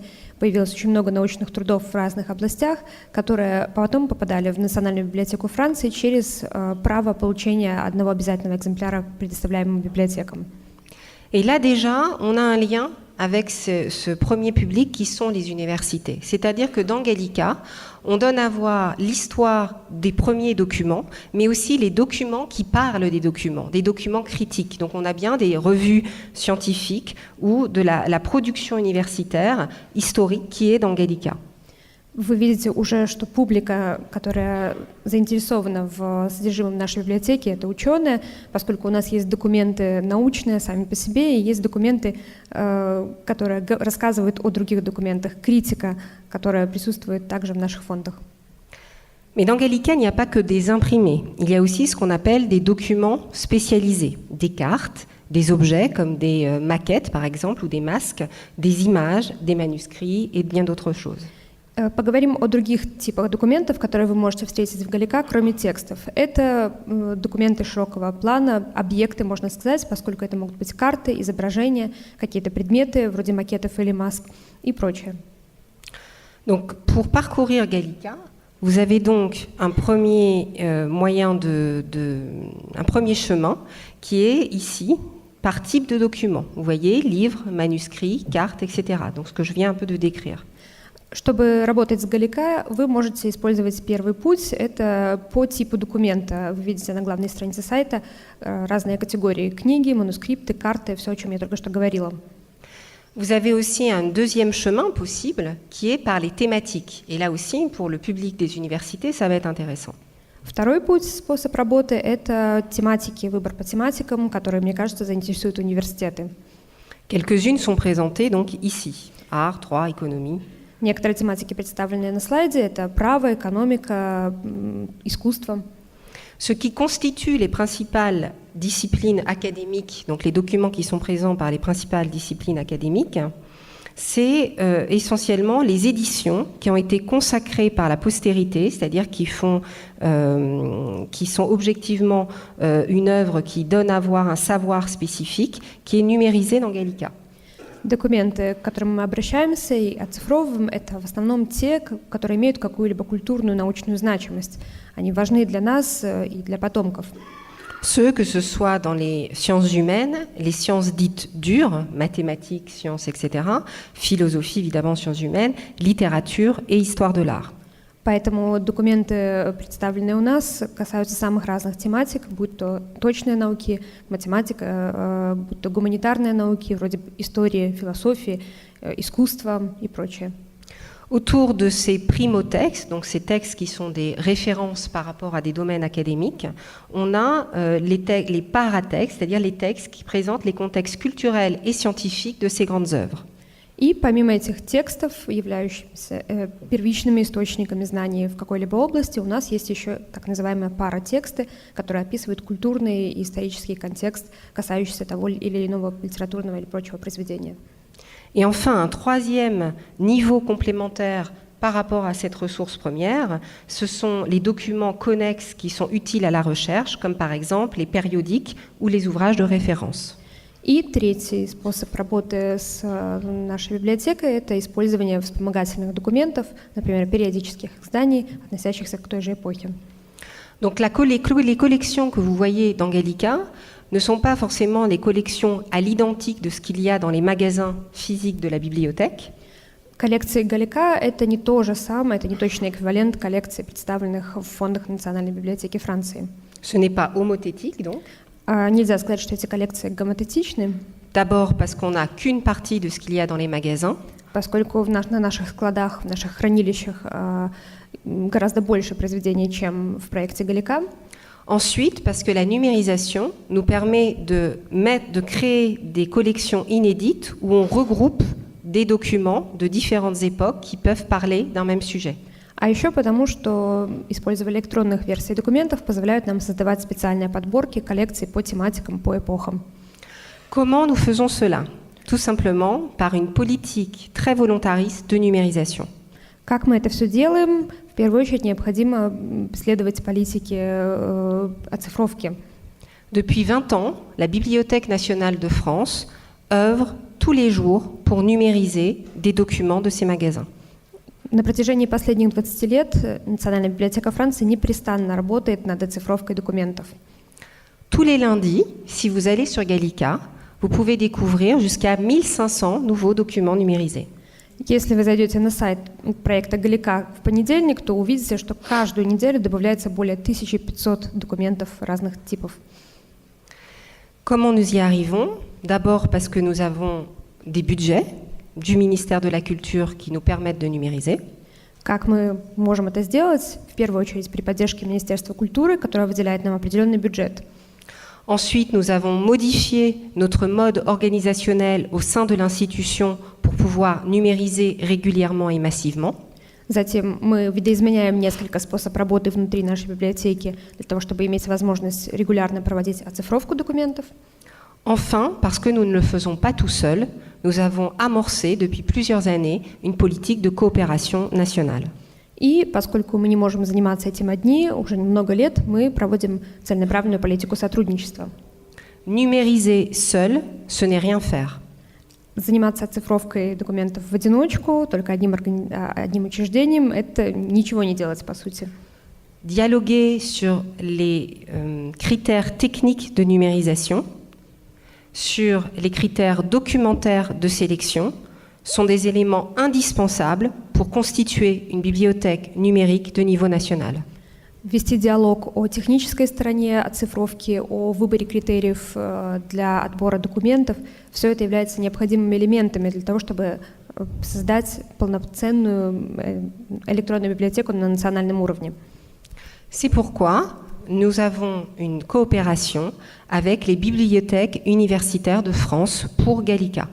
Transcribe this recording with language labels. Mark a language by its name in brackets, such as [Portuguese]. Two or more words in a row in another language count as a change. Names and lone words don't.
[Russian] Появилось очень много научных трудов в разных областях, которые потом попадали в Национальную библиотеку Франции через право получения одного обязательного экземпляра, предоставляемого библиотекам. [French] Et là déjà, on a un lien avec ce premier public qui sont les universités. C'est-à-dire que dans Gallica, on donne à voir l'histoire des premiers documents, mais aussi les documents qui parlent des documents critiques. Donc on a bien des revues scientifiques ou de la production universitaire historique qui est dans Gallica. [Russian] Вы видите уже, что публика, которая заинтересована в содержимом нашей библиотеки, это ученые, поскольку у нас есть документы научные сами по себе, и есть документы, которые рассказывают о других документах, критика, которая присутствует также в наших фондах. [French] Mais dans Gallica, il n'y a pas que des imprimés. Il y a aussi ce qu'on appelle des documents spécialisés, des cartes, des objets comme des maquettes par exemple, ou des masques, des images, des manuscrits et bien d'autres choses. [Russian] Поговорим о других типах документов, которые вы можете встретить в Галлика, кроме текстов. Это документы широкого плана, объекты, можно сказать, поскольку это могут быть карты, изображения, какие-то предметы, вроде макетов или маск и прочее. [French] Donc, pour parcourir Gallica, vous avez donc un premier un premier chemin qui est ici par type de document. Vous voyez, livres, manuscrits, cartes, etc. Donc, ce que je viens un peu de décrire. [Russian] Чтобы работать с Галлика, вы можете использовать первый путь. Это по типу документа. Вы видите на главной странице сайта разные категории: книги, манускрипты, карты, все, о чем я только что говорила. [French] Vous avez aussi un deuxième chemin possible qui est par les thématiques. Et là aussi, pour le public des universités, ça va être intéressant. [Russian] Второй путь, способ работы, это тематики, выбор по тематикам, которые, мне кажется, заинтересуют университеты. [French] Quelques-unes sont présentées donc ici. Art, droit, économie. [Russian] Некоторые тематики, представленные на слайде, это право, экономика, искусство. [French] Ce qui constitue les principales disciplines académiques, donc les documents qui sont présents par les principales disciplines académiques, c'est essentiellement les éditions qui ont été consacrées par la postérité, c'est-à-dire qui sont objectivement une œuvre qui donne à voir un savoir spécifique qui est numérisé dans Gallica. [Russian] Документы, к которым мы обращаемся и оцифровываем, это в основном те, которые имеют какую-либо культурную, научную значимость. Они важны для нас и для потомков. [French] Ceux, que ce soit dans les sciences humaines, les sciences dites dures, mathématiques, sciences, etc., philosophie, évidemment, sciences humaines, littérature et histoire de l'art. [Russian] Поэтому документы, представленные у нас, касаются самых разных тематик, будь то точные науки, математика, будь то гуманитарные науки, вроде истории, философии, искусства и прочее. [French] Autour de ces primotextes, donc ces textes qui sont des références par rapport à des domaines académiques, on a les paratextes, c'est-à-dire les textes qui présentent les contextes culturels et scientifiques de ces grandes œuvres. [Russian] И помимо этих текстов, являющихся первичными источниками знаний в какой-либо области, у нас есть еще так называемые паратексты, которые описывают культурный и исторический контекст, касающийся того или иного литературного или прочего произведения. [French] Et enfin, un troisième niveau complémentaire par rapport à cette ressource première, ce sont les documents connexes qui sont utiles à la recherche, comme par exemple les périodiques ou les ouvrages de référence. [Russian] И третий способ работы с нашей библиотекой – это использование вспомогательных документов, например, периодических изданий, относящихся к той же эпохе. [French] Donc les collections que vous voyez dans Gallica ne sont pas forcément les collections à l'identique de ce qu'il y a dans les magasins physiques de la bibliothèque. [Russian] Коллекции Галлика – это не то же самое, это не точный эквивалент коллекций, представленных в фондах Национальной библиотеки Франции. [French] Ce n'est pas homothétique donc. [Russian] Нельзя сказать, что эти коллекции гомотетичны. [French] D'abord parce qu'on n'a qu'une partie de ce qu'il y a dans les magasins. [Russian] Поскольку на наших складах, в наших хранилищах гораздо больше произведений, чем в проекте Галлика. [French] Ensuite, parce que la numérisation nous permet de créer des collections inédites où on regroupe des documents de différentes époques qui peuvent parler d'un même sujet. [Russian] А еще потому, что использование электронных версий документов позволяет нам создавать специальные подборки, коллекции по тематикам, по эпохам. [French] Comment nous faisons cela? Tout simplement par une politique très volontariste de numérisation. [Russian] Как мы это все делаем? В первую очередь необходимо следовать политике оцифровки. [French] Depuis 20 ans, la Bibliothèque nationale de France œuvre tous les jours pour numériser des documents de ces magasins. [Russian] На протяжении последних 20 лет Национальная библиотека Франции непрестанно работает над оцифровкой документов. [French] Tous les lundis, si vous allez sur Gallica, vous pouvez découvrir jusqu'à 1500 nouveaux documents numérisés. [Russian] Если вы зайдете на сайт проекта Галика в понедельник, то увидите, что каждую неделю добавляется более 1500 документов разных типов. [French] Comment nous y arrivons? D'abord parce que nous avons des budgets du ministère de la Culture qui nous permettent de numériser. [Russian] Как мы можем это сделать? В первую очередь при поддержке Министерства культуры, которое выделяет нам определенный бюджет. [French] Ensuite, nous avons modifié notre mode organisationnel au sein de l'institution pour pouvoir numériser régulièrement et massivement. [Russian] Затем мы видоизменяем несколько способов работы внутри нашей библиотеки для того, чтобы иметь возможность регулярно проводить оцифровку документов. [French] Enfin, parce que nous ne le faisons pas tout seuls, nous avons amorcé depuis plusieurs années une politique de coopération nationale. [Russian] И поскольку мы не можем заниматься этим одни, уже много лет мы проводим целенаправленную политику сотрудничества. [French] Numériser seul, ce n'est rien faire. [Russian] Заниматься оцифровкой документов в одиночку, только одним учреждением, это ничего не делать, по сути. [French] Dialoguer sur les critères techniques de numérisation, sur les critères documentaires de sélection, sont des éléments indispensables pour constituer une bibliothèque numérique de niveau national. [Russian] Вести диалог о технической стороне оцифровки, о выборе критериев для отбора документов, все это является необходимыми элементами для того, чтобы создать полноценную электронную библиотеку на национальном уровне. [French] C'est pourquoi nous avons une coopération avec les bibliothèques universitaires de France pour Gallica.